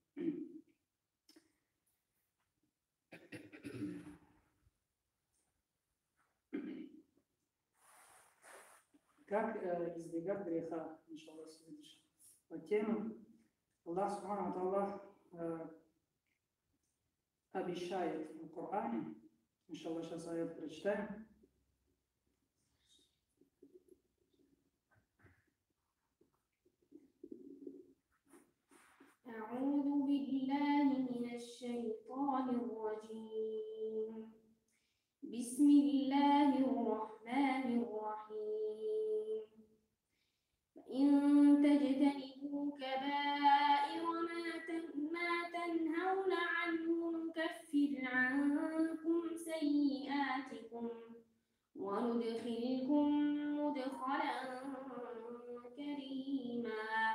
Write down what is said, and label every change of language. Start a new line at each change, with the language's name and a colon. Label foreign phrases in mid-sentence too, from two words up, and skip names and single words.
Russian: Как избегать греха, иншаллах, следующий. По теме
Arabic: الله سبحانه الله
Russian: обещает в Коране, иншаллах, сейчас аят прочитаем.
Arabic: أعوذ بالله من الشيطان الرجيم بسم الله الرحمن الرحيم فإن تجتنبوا كبائر ما تنهون عنه نكفر عنكم سيئاتكم وندخلكم مدخلا كريما.